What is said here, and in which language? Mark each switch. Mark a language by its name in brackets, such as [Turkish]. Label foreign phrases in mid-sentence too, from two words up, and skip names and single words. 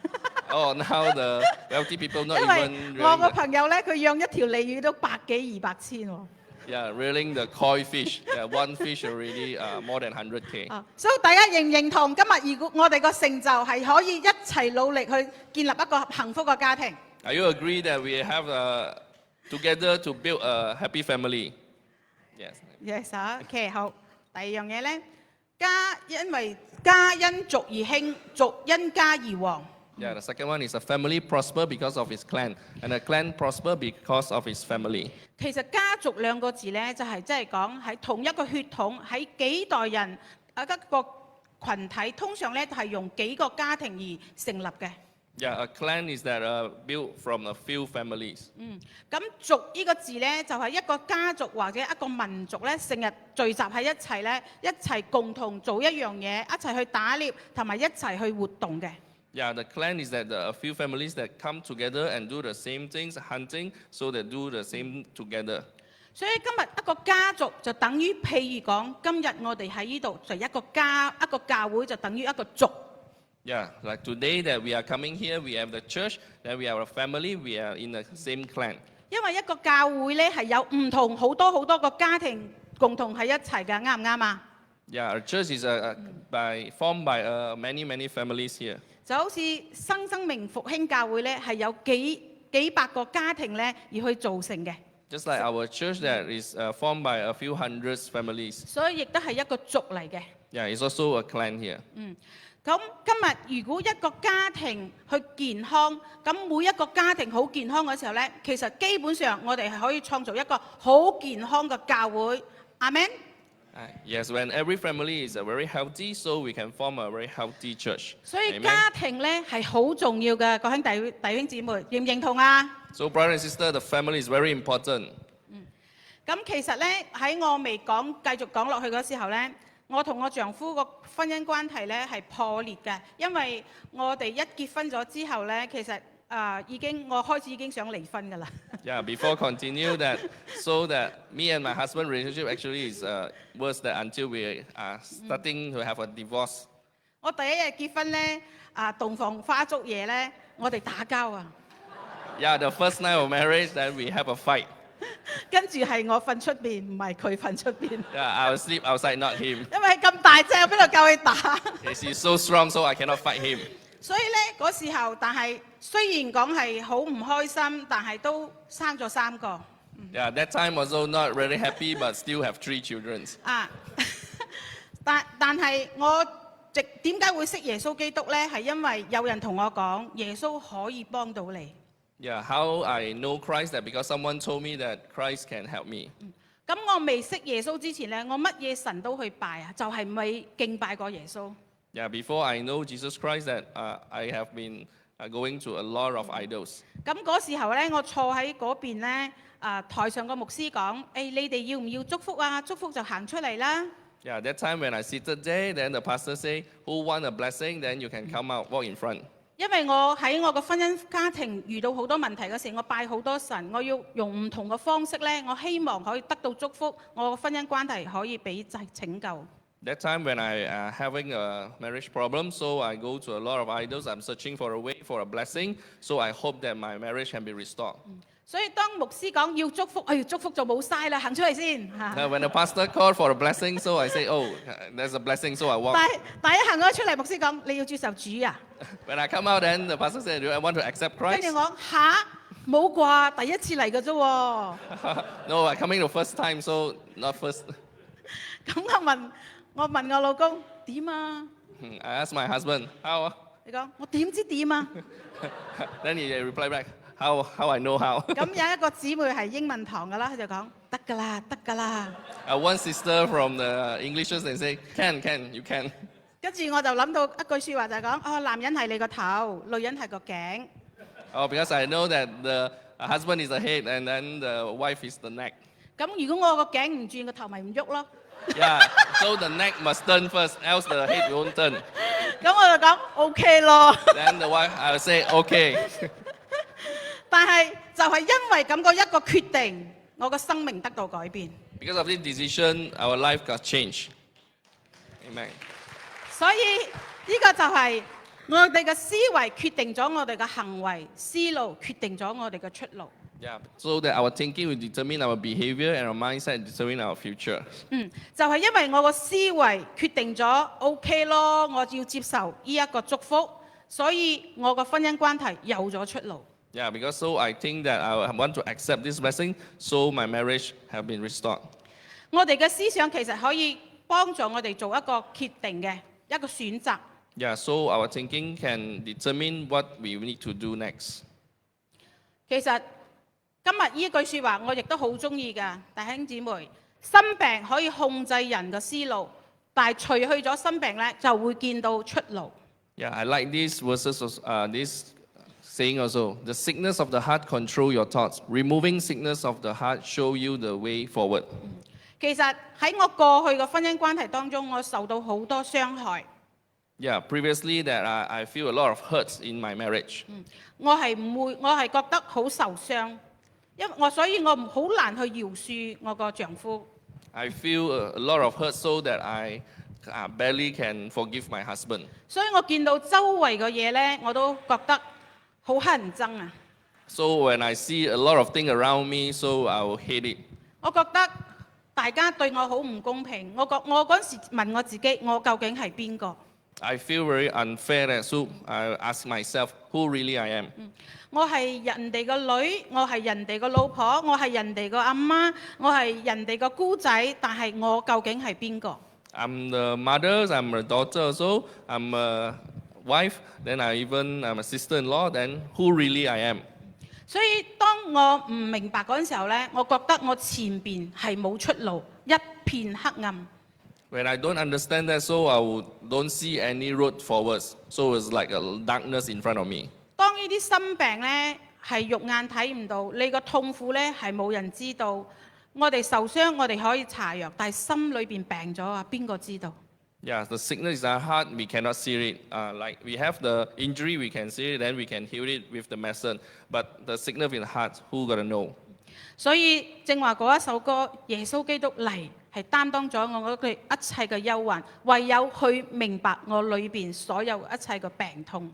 [English] Oh, now the wealthy people not [Cantonese] 因 [English] even [Cantonese] 為我 [English] rearing [Cantonese] 個 [English] the, [Cantonese] 朋友咧，佢養一條鯉魚都100幾200千喎。 [English] yeah, rearing the koi fish. Yeah, one fish already more than 100K. [Cantonese] 所以大家認唔認同今日如果我哋個成就係可以一齊努力去建立一個幸福嘅家庭？ [English] Are you agree that we have together to build a happy family? Yes. Yes, [Cantonese] OK， 好。第二樣嘢咧，因為家因族而興，族因家而旺。 [English] Yeah, the second one is a family prosper because of its clan, and a clan prosper because of its family. [Cantonese] 其實家族兩個字咧，就係即係講喺同一個血統，喺幾代人一個群體，通常咧係用幾個家庭而成立嘅。 [English] Yeah, a clan is that built from a few families. [Cantonese] 咁族呢個字咧，就係一個家族或者一個民族咧，成日聚集喺一齊咧，一齊共同做一樣嘢，一齊去打獵同埋一齊去活動嘅。 [English] Yeah, the clan is that a few families that come together and do the same things, hunting, so they do the same together. [Cantonese] 所以今日一個家族就等於譬如講，今日我哋喺呢度就一個家，一個教會就等於一個族。 [English] Yeah, like today that we are coming here, we have the church, then we have a family, we are in the same clan. [Cantonese] 因為一個教會咧係有唔同好多個家庭共同喺一齊嘅，啱唔啱啊？ [English] Yeah, our church is formed by many families here. [Cantonese] 就好似新生命復興教會咧，係有幾百個家庭咧而去造成嘅， [English] Just like our church that is formed by a few hundreds families. [Cantonese] 所以亦都係一個族嚟嘅。 [English] Yeah, it's also a clan here. [Cantonese] 咁今日如果一個家庭去健康，咁每一個家庭好健康嘅時候咧，其實基本上我哋係可以創造一個好健康嘅教會。阿們。 [English] Yes, when every family is very healthy, so we can form a very healthy church. [Cantonese] 所以 [English] Amen. [Cantonese] 家庭咧係好重要嘅，各兄弟兄姊妹認唔認同啊？ [English] So, brother and sister, the family is very important. [Cantonese] 咁其實咧喺我未繼續講落去嗰時候咧，我同我丈夫個婚姻關係咧係破裂嘅，因為我哋一結婚咗之後咧，其實我開始已經想離婚㗎啦。 [English] Yeah, before continue that, so that me and my husband relationship actually is worse than until we are starting to have a divorce. [Cantonese] 我第一日結婚咧，洞房花燭夜咧，我哋打交啊！ [English] Yeah, the first night of marriage, then we have a fight. [Cantonese] 跟住係我瞓出邊，唔係佢瞓出邊。 [English] Yeah, I will sleep outside, not him. [Cantonese] 因為咁大隻，我邊度夠佢打？ [English] Yes, he's so strong, so I cannot fight him. [Cantonese] 所以咧嗰時候，但係雖然講係好唔開心，但係都生咗3個。 [English] Yeah, that time also not really happy, but still have 3 children. [Cantonese] 但係我點解會識耶穌基督咧？係因為有人同我講，耶穌可以幫到你。 [English] Yeah, how I know Christ that because someone told me that Christ can help me. [Cantonese] 咁我未識耶穌之前咧，我乜嘢神都去拜啊，就係未敬拜過耶穌。 [English] Yeah, before I know Jesus Christ, that I have been going to a lot of idols. [Cantonese] 咁嗰時候咧，我坐喺嗰邊咧，台上個牧師講：你哋要唔要祝福啊？祝福就行出嚟啦。 [English] Yeah, that time when I seated there, then the pastor say, "Who want a blessing? Then you can come out, walk in front." [Cantonese] 因為我喺我個婚姻家庭遇到好多問題嘅時候，我拜好多神，我要用唔同嘅方式咧，我希望可以得到祝福，我個婚姻關係可以俾拯救。 [English] That time when I having a marriage problem, so I go to a lot of idols. I'm searching for a way for a blessing, so I hope that my marriage can be restored. [Cantonese] 所以當牧師講要祝福，祝福就冇嘥啦，行出嚟先嚇。 [English] Now, when the pastor called for a blessing, so I say, "Oh, there's a blessing," so I walk. [Cantonese] 但一行咗出嚟，牧師講你要接受主啊。 [English] When I come out, then the pastor said, "Do I want to accept [Cantonese] 跟 [English] Christ?" [Cantonese] 住我冇啩，第一次嚟嘅啫喎。 [English] No, I'm coming the first time, so not first. [Cantonese] 咁我問我老公點啊？ [English] I asked my husband, "How?" [Cantonese] 你講我點知點啊？ [English] Then he replied back, "How I know how?" [Cantonese] 咁有一個姊妹係英文堂㗎啦，佢就講得㗎啦，得㗎啦。 [English] One sister from the English church they say, "Can, you can." [Cantonese] 跟住我就諗到一句説話就係講，男人係你個頭，女人係個頸。 [English] Oh, because I know that the husband is the head and then the wife is the neck. [Cantonese] 咁如果我個頸唔轉，個頭咪唔喐咯。 [English] Yeah, so the neck must turn first, else the head won't turn. [Cantonese] 咁我就講 OK 咯。 [English] Then the wife, I will say, "Okay." [Cantonese] 但係就係因為咁個一個決定，我個生命得到改變。 [English] Because of this decision, our life got changed. Amen. [Cantonese] 所以呢個就係我哋嘅思維決定咗我哋嘅行為，思路決定咗我哋嘅出路。 [English] Yeah, so that our thinking will determine our behavior and our mindset determine our future. [Cantonese] 就係因為我個思維決定咗 OK 咯，我要接受呢一個祝福，所以我個婚姻關係有咗出路。 [English] Yeah, because so I think that I want to accept this blessing, so my marriage have been restored. [Cantonese] 我哋嘅思想其實可以幫助我哋做一個決定嘅一個選擇。 [English] Yeah, so our thinking can determine what we need to do next. [Cantonese] 其實今日呢句説話我亦都好中意㗎，弟兄姊妹，心病可以控制人嘅思路，但係除去咗心病咧，就會見到出路。 [English] Yeah, I like these verses, this saying also. The sickness of the heart control your thoughts. Removing sickness of the heart show you the way forward. [Cantonese] 其實喺我過去嘅婚姻關係當中，我受到好多傷害。 [English] Yeah, previously that I feel a lot of hurts in my marriage. [Cantonese] 我係覺得好受傷，所以我好難去饒恕我個丈夫。 [English] I feel a lot of hurt so that I barely can forgive my husband. [Cantonese] 所以我見到周圍嘅嘢咧，我都覺得好乞人憎啊！ [English] So when I see a lot of things around me, so I will hate it. [Cantonese] 我覺得大家對我好唔公平。我嗰時問我自己，我究竟係邊個？ [English] I feel very unfair that so I ask myself who really I am. [Cantonese] 我係人哋個女，我係人哋個老婆，我係人哋個阿媽，我係人哋個姑仔，但係我究竟係邊個？ [English] I'm the mother, I'm a daughter also, I'm a wife, then I'm a sister-in-law, then who really I am? [Cantonese] 所以當我唔明白嗰陣時候呢，我覺得我前邊係冇出路，一片黑暗。 [English] When I don't understand that, so don't see any road forwards. So it's like a darkness in front of me. [Cantonese] 當呢啲心病呢，係肉眼睇唔到，你個痛苦呢係冇人知道。我哋受傷，我哋可以搽藥，但係心裏邊病咗啊，邊個知道？ [English] Yeah, the sickness is our heart, we cannot see it. Like we have the injury, we can see it, then we can heal it with the medicine. But the sickness in the heart, who gonna know? [Cantonese] 所以正話嗰一首歌，耶穌基督嚟係擔當咗我嗰句一切嘅憂患，唯有去明白我裏邊所有一切嘅病痛。